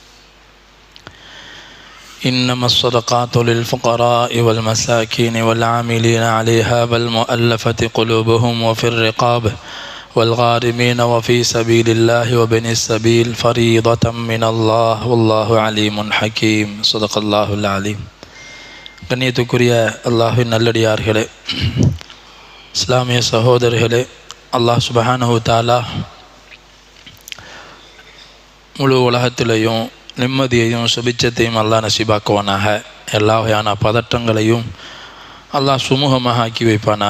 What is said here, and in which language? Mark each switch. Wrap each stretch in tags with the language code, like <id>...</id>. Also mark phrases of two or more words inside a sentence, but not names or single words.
<ar>إنما الصدقات للفقراء والمساكين والعاملين عليها والمؤلفة قلوبهم وفي الرقاب والغارمين وفي سبيل الله وبن السبيل فريضة من الله والله عليم حكيم. صدق الله العليم.</ar> <ta>கண்ணியத்துக்குரிய அல்லாஹ்வின் நல்லடியார்களே, இஸ்லாமிய சகோதரர்களே,</ta> <ar>الله سبحانه تعالى</ar> <ta>முழு உலகத்திலையும் நிம்மதியையும் சுபிச்சத்தையும் அல்லாஹ் நசீபாக்குவானாக. எல்லா வகையான பதட்டங்களையும் அல்லாஹ் சுமூகமாக ஆக்கி வைப்பானாக.</ta>